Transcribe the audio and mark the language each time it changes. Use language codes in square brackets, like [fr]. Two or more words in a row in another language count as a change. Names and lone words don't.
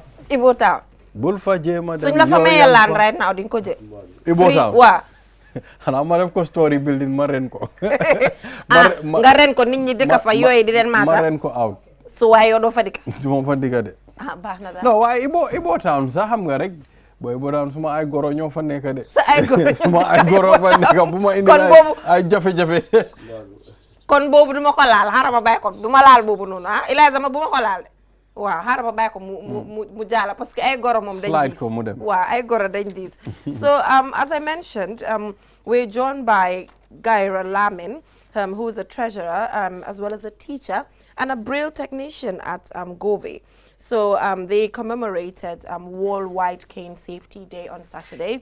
[wo] Ibo Town. bul fa jéema dem suñ la fa mayee land [en] right now [wo] di nga ko jël. Ibo Town waaw. xanaa ma def ko [en] story building [wo] ma ren ko. nga ren ko nit ñi dëkk fa yooyu di leen ma maata. ren ko out. su waay yow doo fa dikk. du ma fa digga de. baax na daal. non waaye Ibo Town sax xam nga rek booy Ibo Town suma ay goro ñoo fa nekk de. sa ay goro suma ay goro fa nekk bu ma indi ay jafe-jafe. kon boobu du ma ko laal xaaral ma bàyyi ko du ma laal boobu noonu Eliza ma bu ma ko laal de. waaw xaaral ma bàyyi ko mu jaala [fr] parce que [wo] ay goro moom dañ slide ko mu dem. waaw ay goro dañ diis. [en] So as I mentioned we're joined by Gaira Lamin, who is a treasurer as well as a teacher and a braille technician at Gove. So they commemorated Worldwide Cane Safety Day on Saturday.